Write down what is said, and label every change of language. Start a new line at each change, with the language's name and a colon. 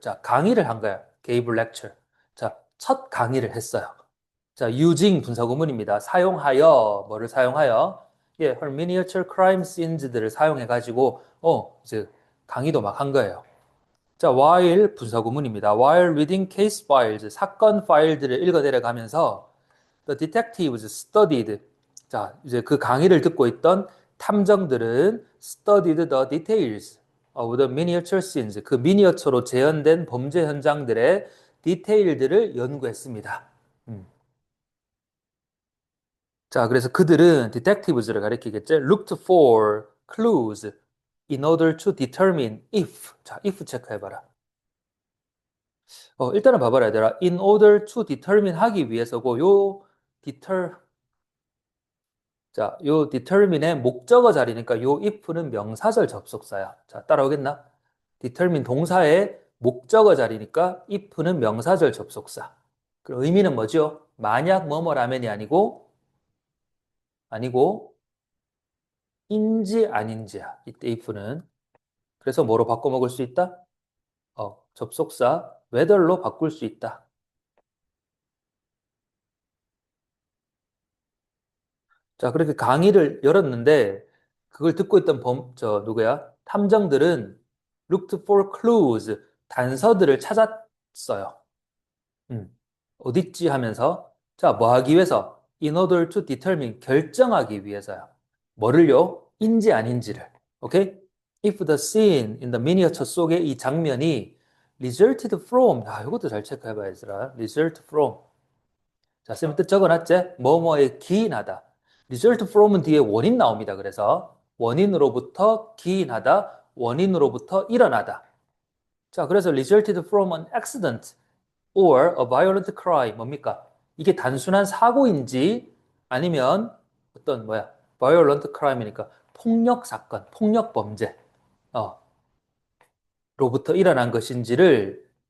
Korean: 자, 강의를 한 거야.
English: gave lecture.
Korean: 자, 첫 강의를 했어요. 자, using 분사구문입니다. 사용하여, 뭐를 사용하여? 예,
English: her miniature crime scenes
Korean: 들을 사용해가지고, 이제 강의도 막 한 거예요. 자, while 분사구문입니다.
English: while reading case files,
Korean: 사건 파일들을 읽어내려가면서
English: the detectives studied.
Korean: 자, 이제 그 강의를 듣고 있던 탐정들은
English: studied the details of the miniature scenes.
Korean: 그 미니어처로 재현된 범죄 현장들의 디테일들을 연구했습니다. 자, 그래서 그들은 detectives를 가리키겠죠.
English: looked for clues in order to determine if.
Korean: 자, if 체크해봐라. 일단은 봐봐라, 얘들아.
English: in order to determine
Korean: 하기 위해서고, 자, 요 determine의 목적어 자리니까 요 if는 명사절 접속사야. 자, 따라오겠나? determine 동사의 목적어 자리니까 if는 명사절 접속사. 그 의미는 뭐죠? 만약 뭐뭐라면이 아니고, 인지 아닌지야. 이때 if는. 그래서 뭐로 바꿔 먹을 수 있다? 접속사 whether로 바꿀 수 있다. 자, 그렇게 강의를 열었는데 그걸 듣고 있던 누구야? 탐정들은
English: looked for clues,
Korean: 단서들을 찾았어요. 음, 어딨지 하면서 자, 뭐 하기 위해서?
English: In order to determine, 결정하기 위해서요.
Korean: 뭐를요? 인지 아닌지를. 오케이?
English: If the scene in the miniature
Korean: 속의 이 장면이
English: resulted from,
Korean: 이것도 잘 체크해봐야겠더라. result from. 자, 쌤이 뜻 적어놨지? 뭐뭐에 기인하다. result from은 뒤에 원인 나옵니다. 그래서 원인으로부터 기인하다, 원인으로부터 일어나다. 자, 그래서
English: resulted from an accident or a violent crime
Korean: 뭡니까? 이게 단순한 사고인지 아니면 어떤
English: violent crime
Korean: 이니까 폭력 사건, 폭력 범죄 로부터 일어난 것인지를